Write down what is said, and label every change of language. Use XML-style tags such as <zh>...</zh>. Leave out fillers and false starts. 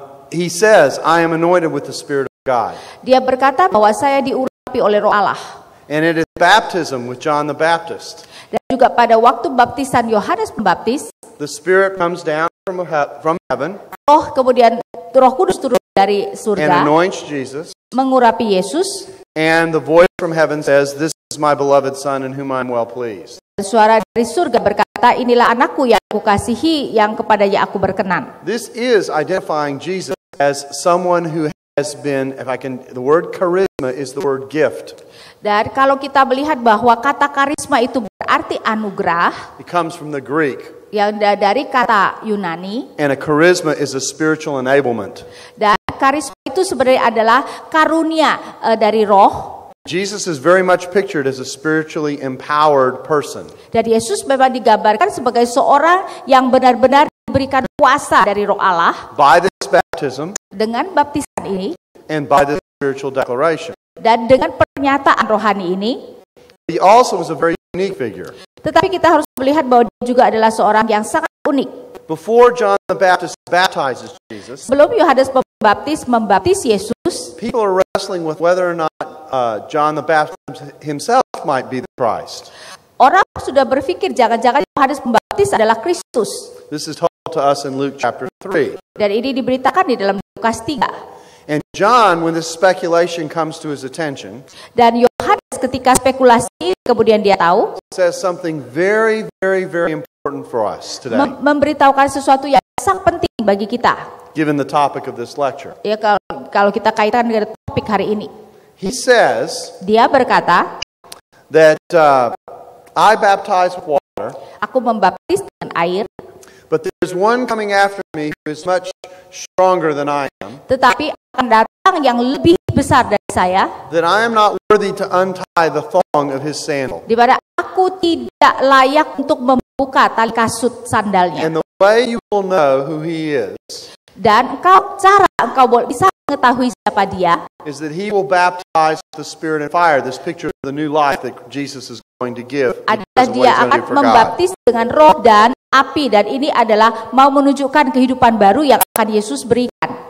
<en>he says, I am anointed with the Spirit of God.</en> <id>dia berkata bahwa saya diurapi oleh Roh Allah.</id> <en>And it is baptism with John the Baptist.</en> <id>Dan juga pada waktu baptisan Yohanes Pembaptis,</id> <en>The Spirit comes down from heaven</en> <id>Roh Kudus turun dari</id> <en>and</en> <id>surga,</id> <en>anoints Jesus.</en> <id>mengurapi Yesus.</id> <en>And the voice from heaven says, This is my beloved Son in whom I am well pleased.</en> <id>Suara dari surga berkata, inilah anakku yang aku kasihi, yang kepadanya aku berkenan.</id> <en>This is identifying Jesus as someone who has been, the word charisma is the word gift.</en> <id>Dan kalau kita melihat bahwa kata karisma itu berarti anugerah,</id> <en>It comes from the Greek.</en> <id>yang dari kata Yunani,</id> <en>And a charisma is a spiritual enablement.</en> <id>dan karisma itu sebenarnya adalah karunia dari roh.</id> <en>Jesus is very much pictured as a spiritually empowered person.</en> <id>Dan Yesus memang digambarkan sebagai seorang yang benar-benar diberikan kuasa dari Roh Allah</id> <en>By this baptism</en> <id>dengan baptisan ini</id> <en>and by this spiritual declaration.</en> <id>Dan dengan pernyataan rohani ini,</id> <en>He also was a very unique figure.</en> <id>tetapi kita harus melihat bahwa dia juga adalah seorang yang sangat unik.</id> <en>Before John the Baptist baptizes Jesus,</en> <id>Sebelum Yohanes Pembaptis membaptis Yesus,</id> <en>people are wrestling with whether or not John the Baptist himself might be the Christ.</en> <id>orang sudah berpikir jangan-jangan Yohanes Pembaptis adalah Kristus.</id> <en>This is told to us in Luke chapter 3.</en> <id>Dan ini diberitakan di dalam Lukas 3.</id> <en>And John, when this speculation comes to his attention,</en> <id>Dan Yohanes ketika spekulasi kemudian dia tahu,</id> <en>says something very, very, very important for us today,</en> <id>memberitahukan sesuatu yang sangat penting bagi kita.</id> <en>given the topic of this lecture.</en> <id>Ya kalau kita kaitkan dengan topik hari ini.</id> <en>He says</en> <id>Dia berkata,</id> <en>that I baptize with water,</en> <id>aku membaptis dengan air,</id> <en>but there's one coming after me who is much stronger than I am,</en> <id>tetapi akan datang yang lebih besar dari saya,</id> <en>that I am not worthy to untie the thong of his sandal.</en> <id>di mana aku tidak layak untuk membuka tali kasut sandalnya.</id> <en>And the way you will know who he is</en> <id>Dan cara engkau bisa mengetahui siapa dia,</id> <en>is that he will baptize with the Spirit and fire, this picture of the new life that Jesus is going to give.</en> <id>adalah dia akan membaptis dengan roh dan api, dan ini adalah mau menunjukkan kehidupan baru yang akan Yesus berikan.</id>